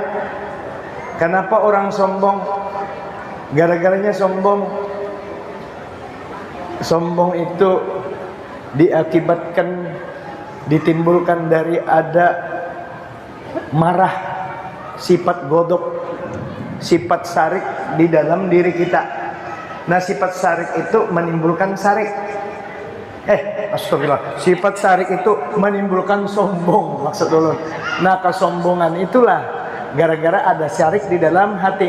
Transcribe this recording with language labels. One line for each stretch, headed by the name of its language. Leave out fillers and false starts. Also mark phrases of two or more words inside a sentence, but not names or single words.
Indonesian: Kenapa orang sombong? Gara-garanya sombong. Sombong itu diakibatkan, ditimbulkan dari ada marah, sifat godok, sifat sarik di dalam diri kita. Nah, sifat sarik itu menimbulkan sarik. Astagfirullah. Sifat sarik itu menimbulkan sombong, maksud dulu. Nah, kesombongan itulah gara-gara ada sarik di dalam hati.